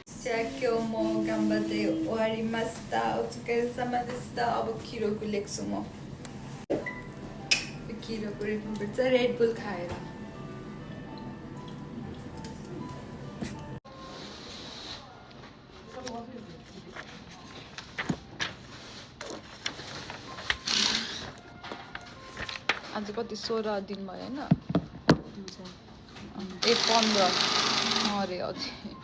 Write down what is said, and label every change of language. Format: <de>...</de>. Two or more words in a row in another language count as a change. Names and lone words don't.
<ja>今日も頑張って終わりました。お疲れ様でした。</ja> <ne>अब खिरोको लेख्छु म खिरोको लेख्नुपर्छ रेड बुल खाएर आज कति 16 दिन भयो हैन ए 15 अरे अझै</ne>